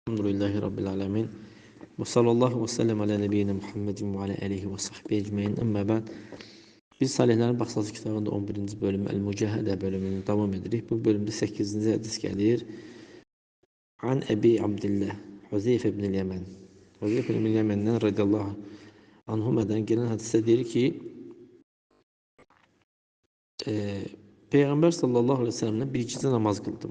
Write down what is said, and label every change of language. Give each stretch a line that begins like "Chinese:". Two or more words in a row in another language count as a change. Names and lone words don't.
Arabic: الحمد لله رب العالمين. وصلى الله وسلم على نبينا محمد وعلى آله وصحبه أجمعين. أما بعد.
Azerbaijani: Biz Salihlərin Baxsası kitabında 11-ci bölüm El-Mücahidə bölümünü davam edirik. Bu bölümdə 8-ci hədis gəlir.
Arabic: عن أبي عبد الله حذيفة بن اليمان.
Azerbaijani: Huzeyfə ibn Yəməndən
Arabic: رضي الله عنهما
Azerbaijani: gələn hədisdə deyir ki, Peyğəmbər
Arabic: صلى الله عليه وسلم
Azerbaijani: bir gecə namaz qıldım.